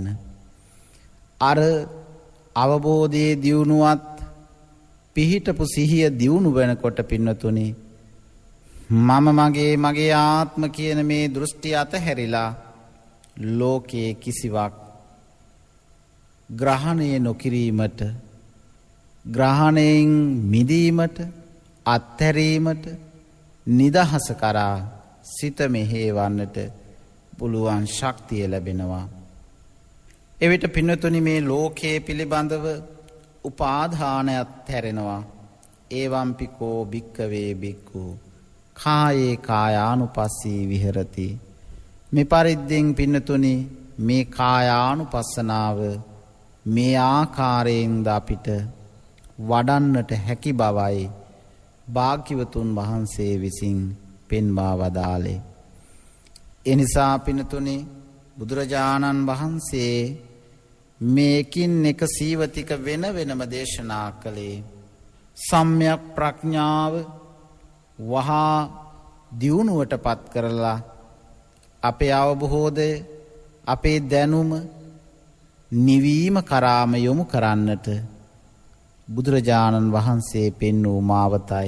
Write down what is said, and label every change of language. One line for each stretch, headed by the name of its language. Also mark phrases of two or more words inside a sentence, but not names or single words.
Sinhala: අර අවබෝධයේ දියුණුවත් පිහිටපු සිහිය දියුණු වෙනකොට පින්නතුනි මම මගේ ආත්ම කියන මේ දෘෂ්ටි අතහැරිලා ලෝකයේ කිසිවක් ග්‍රහණය නොකිරීමට ග්‍රහණයෙන් මිදීමට අත්හැරීමට නිදහස කරා සිත මෙහෙවන්නට පුළුවන් ශක්තිය ලැබෙනවා. එවිට පින්නතුනි මේ ලෝකයේ පිළිබඳව උපාදානයත් හැරෙනවා.
Pali: ඒවම්පිකෝ භික්කවේ භික්ඛු කායේ කායානුපස්සී විහෙරති.
Sinhala: මේ පරිද්දෙන් පින්නතුනි මේ කායානුපස්සනාව මේ ආකාරයෙන්ද අපිට වඩන්නට හැකි බවයි භාග්‍යවතුන් වහන්සේ විසින් පෙන්වා වදාළේ. එනිසා පින්නතුනි බුදුරජාණන් වහන්සේ මේකින් එක සීවතික වෙන වෙනම දේශනා කළේ සම්‍යක් ප්‍රඥාව වහා දියුණුවට පත් කරලා අපේ අවබෝධය අපේ දැනුම නිවීම කරාම යොමු කරන්නට බුදුරජාණන් වහන්සේ පෙන්වූ මාවතයි.